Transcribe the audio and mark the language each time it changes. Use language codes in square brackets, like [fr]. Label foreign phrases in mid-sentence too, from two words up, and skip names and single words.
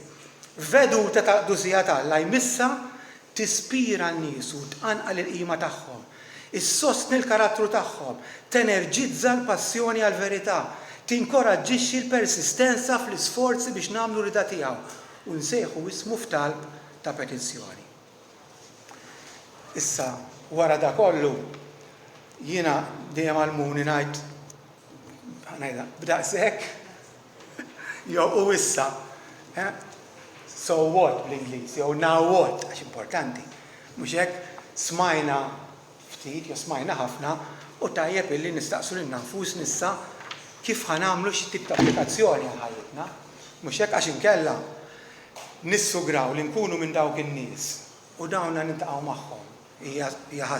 [mt] Veduta ta' qdusija tal-Alla jmissa tispira n-nies u tqanqal il-qima tagħhom, issostni l-karattru tagħhom, tenerġizza l-passjoni għall-verità, tinkoraġġixxi l-persistenza fl-isforzi biex nagħmlu rida tiegħu u nsejħu ismu f'talb ta' petizzjoni. Issa wara da kollu jiena dejjem għalmuni ngħidha b'daqshekk jew u issa. [en] So what [mt] bl-Ingliż, jew [en] now what, [mt] għax importanti. Mhux hekk smajna ftit, jew smajna ħafna, u tajjeb illi nistaqsu lil nfus nissa kif ħanamlu xi tip ta' applikazzjoni għal ħajjitna. Mhux hekk għax inkella nissugraw li nkunu minn dawk in-nies u dawn nintaqgħu magħhom.